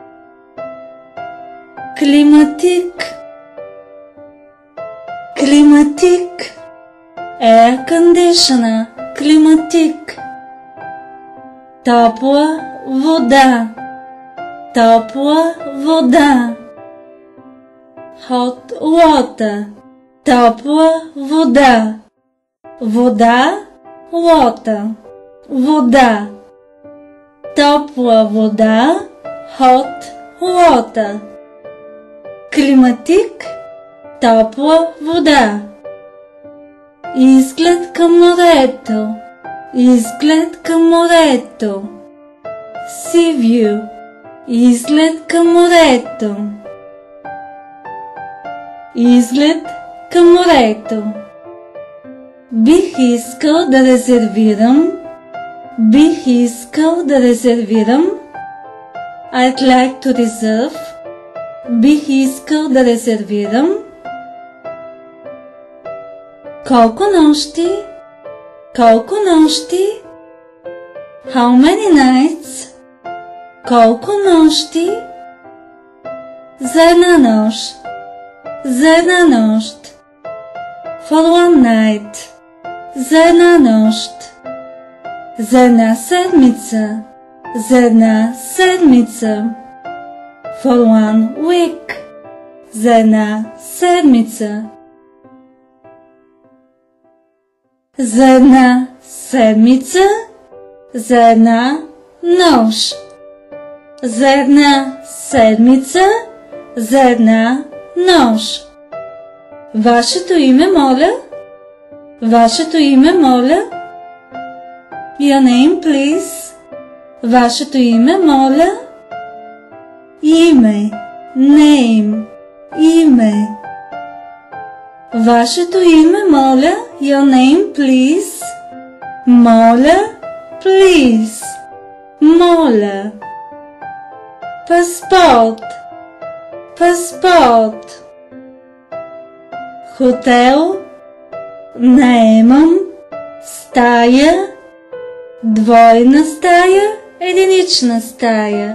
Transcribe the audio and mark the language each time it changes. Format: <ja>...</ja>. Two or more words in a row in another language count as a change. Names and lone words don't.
<bg>Климатик. Климатик.</bg> <en>Air conditioner. Климатик.</en> <bg>Топла вода. Топла вода.</bg> <en>Hot water.</en> <bg>Топла вода. Вода. Water. Вода. Топла вода.</bg> <en>Hot water.</en> <bg>Климатик. Топла вода. Изглед към морето. Изглед към морето.</bg> <en>Sea view.</en> <bg>Изглед към морето. Изглед към морето. Бих искал да резервирам. Бих искал да резервирам.</bg> <en>I'd like to reserve.</en> <bg>Бих искал да резервирам. Колко нощи? Колко нощи?</bg> <en>How many nights?</en> <bg>Колко нощи? За една нощ. За една нощ.</bg> <en>For one night.</en> <bg>За една нощ. За една седмица. За една седмица.</bg> <en>For one week.</en> <bg>За една седмица. За една седмица. За една нощ. За една седмица. За една нощ. Вашето име, моля? Вашето име, моля?</bg> <en>Your name, please.</en> <bg>Вашето име, моля? Име. Name. Име. Вашето име, моля?</bg> <en>Your name, please. Моля, please.</en> <bg>Моля. Паспорт. Паспорт. Хотел. Наемам. Стая. Двойна стая. Единична стая.</bg>